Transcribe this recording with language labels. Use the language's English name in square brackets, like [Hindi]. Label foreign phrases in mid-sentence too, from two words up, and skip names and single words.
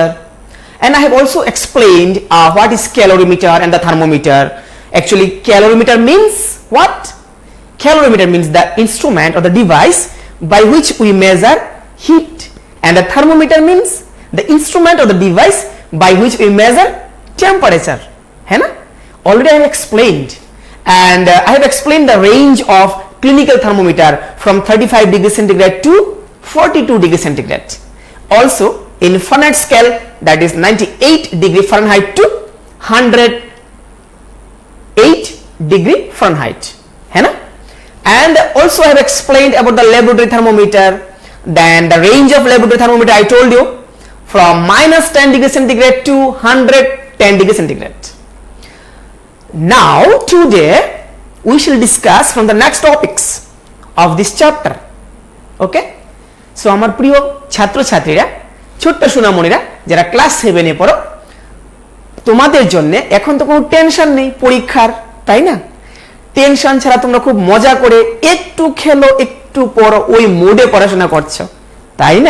[English] And I have also explained what is calorimeter and the thermometer. Actually, calorimeter means what? Calorimeter means the instrument or the device by which we measure heat, and the thermometer means the instrument or the device by which we measure temperature. [Hindi] है ना? [English] Already I have explained, and I have explained the range of clinical thermometer from 35 degrees centigrade to 42 degrees centigrade. Also in Fahrenheit scale, that is 98 degree Fahrenheit to 108 degree Fahrenheit. [Hindi] है ना? [English] And also I have explained about the laboratory thermometer. Then the range of laboratory thermometer I told you from minus 10 degree centigrade to 110 degree centigrade. Now today we shall discuss from the next topics of this chapter. Okay? [Bangla] So আমার প্রিয় ছাত্রছাত্রীরা, ছোট্ট সোনামণিরা যারা ক্লাস 7 এ পড়ো, তোমাদের জন্য এখন তো কোনো টেনশন নেই পরীক্ষার, তাই না? টেনশন ছাড়া তোমরা খুব মজা করে একটু খেলো একটু পড়ো, ওই মোডে পড়াশোনা করছো, তাই না?